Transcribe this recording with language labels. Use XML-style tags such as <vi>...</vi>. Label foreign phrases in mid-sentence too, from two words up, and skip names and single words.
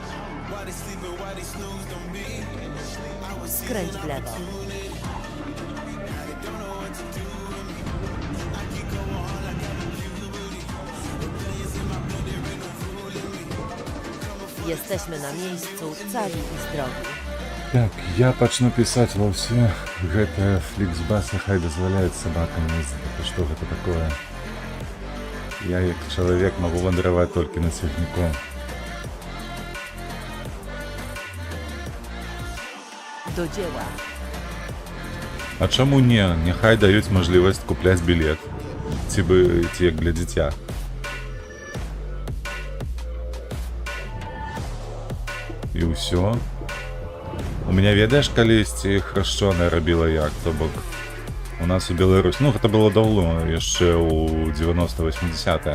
<pl>Skręć w lewo. Jesteśmy na miejscu, cali i zdrowi.</pl> <be>Так, я пачну пісаць ва ўсе гэтыя фліксбасы хай дазваляюць сабакам ездзіць. Што гэта такое? Я як чалавек магу вандраваць толькі на цягніку.</be> <pl>Do dzieła.</pl> <be>А чаму не? Няхай даюць мажлівасць купляць білет. Ці як для дзіця. І ўсё.</be> <ru>У меня,</ru> <be>ведаеш, калісьці храшчоная рабіла як, то бок у нас у Беларусь, ну гэта было даўно, яшчэ ў 90-80-е.</be>